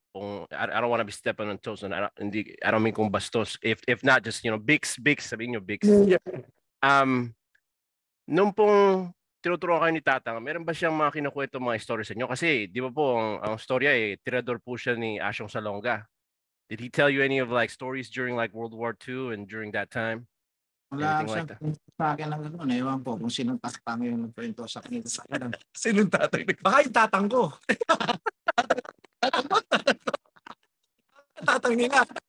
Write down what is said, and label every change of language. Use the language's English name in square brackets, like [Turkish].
[English] Kung I don't want to be stepping on toes and I don't mean [Filipino] kung bastos. [English] If not, just Bix, [Filipino] sabihin nyo [English] Bix. [Filipino] Nung pong tinuturuan kayo ni Tatang, meron ba siyang mga kinukwento mga stories sa inyo? Kasi di ba po ang storya tirador po siya ni Asyong Salonga. [English] Did he tell you any of stories during World War II and during that time? [Filipino] Wala [English] Anything [Filipino] siyang sa akin lang gano'n. Ewan ko kung sinong Tatang yung nagkwento sa akin. Sinong tatay? Baka yung tatang ko. Tatang nila.